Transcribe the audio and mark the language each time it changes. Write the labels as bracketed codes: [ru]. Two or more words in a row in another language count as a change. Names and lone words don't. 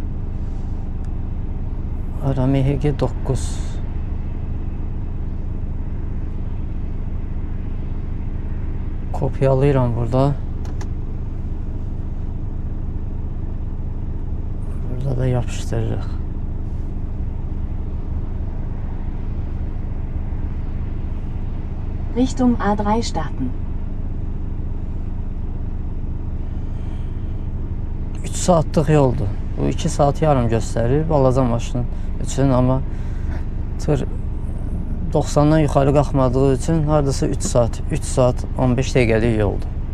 [az] Ara MHG 9. Kopyalayıram burada. Burada da yapıştırırıq. [de] Richtung A3 starten. [az] 3 saatlıq yoldur. Bu 2 saat yarım göstərir balaca maşının üçün, amma tır 90'dan yuxarı qalxmadığı üçün hardasa 3 saat 15 dəqiqəlik yoldur.